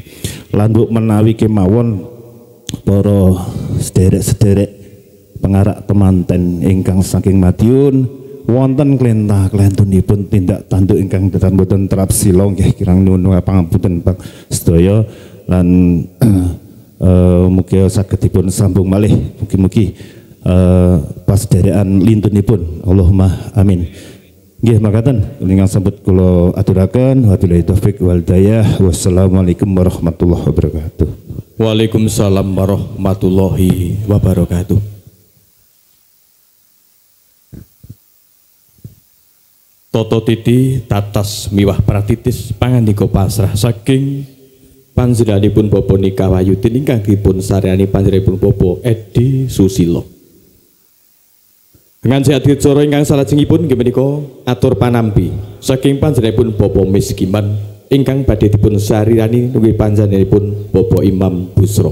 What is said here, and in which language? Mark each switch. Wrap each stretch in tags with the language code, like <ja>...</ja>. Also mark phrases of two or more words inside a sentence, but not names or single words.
<jv>Lan menawi kemawon para sederek-sederek pengarak temanten ingkang saking Madiun wonten klentah-klentunipun tindak tanduk ingkang datan boten terap sila nggih kirang nuwun pangapunten Pak sedaya lan mugi sagedipun sambung malih mugi-mugi pas derekan lintunipun</jv> <ar>اللهم آمين.</ar> <jv>Nggih makaten ingkang sampun kula aturaken</jv> <ar>وبالله التوفيق والهداية والسلام عليكم ورحمة الله وبركاته. وعليكم السلام ورحمة الله وبركاته.</ar> <jv>Toto titi tatas miwah pratitis pangandika pasrah saking panjenenganipun Bapak Nika Wayudin ingkang dipun saryani panjenenganipun Bapak Edi Susilo.</jv> <id>Dengan sehat</id> <jv>cara ingkang salajengipun inggih menika atur panampi saking panjenenganipun Bapak Miskiman ingkang badhe dipun sarirani nggih panjenenganipun Bapak Imam Busro.</jv>